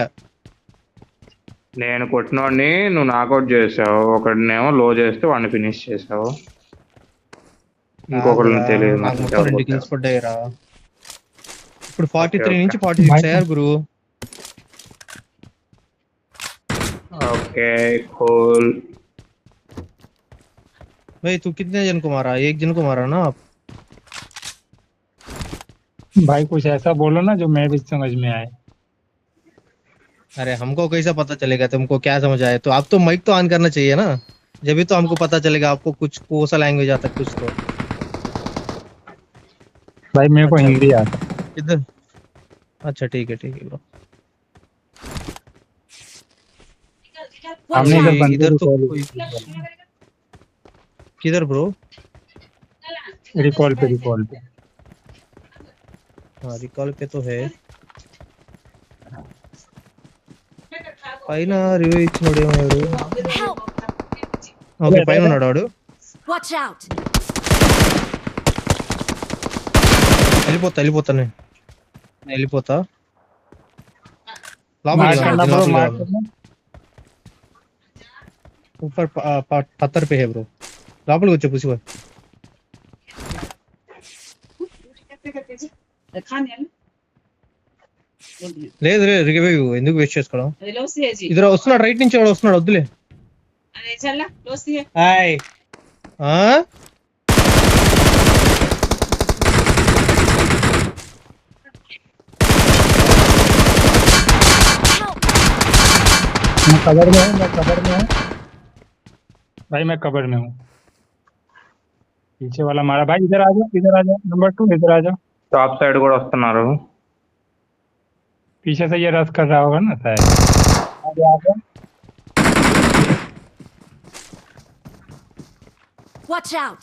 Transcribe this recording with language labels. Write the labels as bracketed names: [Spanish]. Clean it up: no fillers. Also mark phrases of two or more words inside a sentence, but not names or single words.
[Telugu] నేను కొట్టినోడిని నువ్వు నాకౌట్ చేసావు, ఒకడినేమో లో చేస్తే వాడిని ఫినిష్ చేసావు. ఇంకొకరిని తెలియదు. పడ్డాయిరా. ఇప్పుడు 43 నుంచి 46 అయ్యారు గురు. [English] okay cool. [Hindi] भाई तू कितने जन को मारा? एक जन को मारा ना आप? भाई कुछ ऐसा बोलो ना जो मैं भी समझ में आए। अरे हमको कैसा पता चलेगा तुमको क्या समझ आए? तो आप तो माइक तो ऑन करना चाहिए ना, जब भी तो हमको पता चलेगा आपको कुछ कोसा लैंग्वेज आता कुछ तो। भाई मेरे को हिंदी आता। इधर अच्छा ठीक है ब्रो। हमने इधर तो किधर ब्रो? रिकॉल पे हाँ रिकॉल पे तो है. [Telugu] పైన రివ్యూ ఇచ్చినోడు ఏమన్నాడు? ఓకే పైన ఉన్నాడు వాడు. [English] watch out. [Telugu] వెళ్ళిపోతా నేను వెళ్ళిపోతా. [Hindi] ऊपर पत्थर पे है ब्रो. [Telugu] లోపలికి వచ్చే పుసి బాయ్. లేదు రివ్యూ ఎందుకు వేస్ట్ చేసుకోవడం? ఇద్దరు వస్తున్నాడు, రైట్ నుంచి వాడు వస్తున్నాడు, వద్దులే. హాయ్ [Hindi] मैं कवर में हूँ भाई, मैं कवर में हूँ. पीछे वाला मारा भाई. इधर आ जाओ नंबर 2 इधर आ जाओ. [English] top side [Telugu] కూడా వస్తున్నారు. [Hindi] पीछे से ये रस कर रहा होगा ना शायद. आ जाओ [English] Watch out!